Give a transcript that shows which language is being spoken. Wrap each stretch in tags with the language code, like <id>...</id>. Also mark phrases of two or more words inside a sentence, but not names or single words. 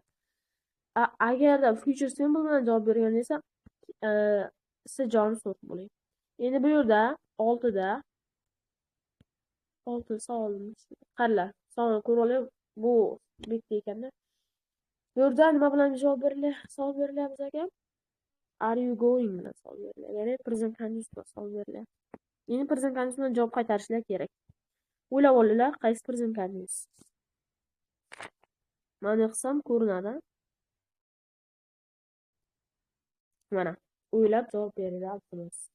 <uz>Agarda</uz> <en>future simple</en> <uz>bilan javob berganda esa C javobimiz to'g'ri bo'ladi. Endi bu yerda 6 savolimiz. Qaranglar, savol ko'rib olib, bu bitta ekanda. Bu yerda nima bilan javob berilyapti? Savol berilyapti bizga.</uz> <en>Are you going</en> <uz>bilan savol berilyapti. Ya'ni</uz> <en>present continuous</en> <uz>bilan savol berilyapti. Endi</uz> <en>present continuous</en> <uz>bilan javob qaytarishlar kerak. O'ylab olinglar, qaysi</uz> <en>present continuous?</en> <uz>Mana qilsam ko'rinadi. Mana, o'ylab javob beryapmiz.</uz>